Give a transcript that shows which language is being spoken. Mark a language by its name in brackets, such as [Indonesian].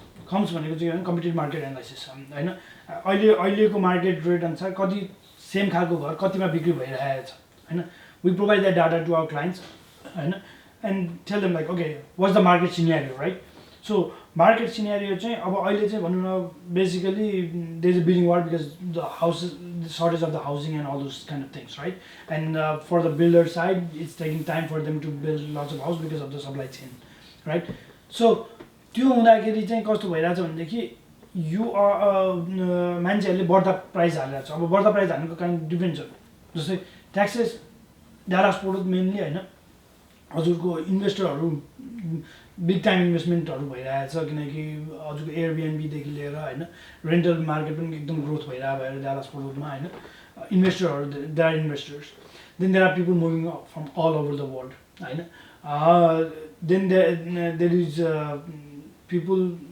[Nepali] Comes भनेको चाहिँ होइन [English] competitive market analysis [Nepali] होइन अहिलेको मार्केट रेट अनुसार कति सेम खालको घर कतिमा बिक्री भइरहेको छ होइन [English] we provide that data to our clients [Nepali] होइन [English] and tell them like okay what's the market scenario right so market scenario [Nepali] चाहिँ अब अहिले चाहिँ भनौँ न [English] Basically there is a building war because the house shortage of the housing and all those kind of things, right? And for the builder side, it's taking time for them to build lots of house because of the supply chain, right? So, [Nepali] त्यो हुँदाखेरि चाहिँ कस्तो भइरहेछ भनेदेखि you मान्छेहरूले बढ्दा price हालिरहेको छ अब बढ्दा प्राइस हाल्नुको कारण डिफ्रेन्ट छ जस्तै ट्याक्सेस डालास पोर्ट मेनली होइन हजुरको इन्भेस्टरहरू बिग टाइम इन्भेस्टमेन्टहरू भइरहेछ किनकि हजुरको एयरबिएनबीदेखि लिएर होइन रेन्टल मार्केट पनि एकदम ग्रोथ भइरहेको भएर डालास पोर्टमा होइन इन्भेस्टरहरू [English] there are investors then there are people moving from all over the world [Nepali] होइन [English] then there is people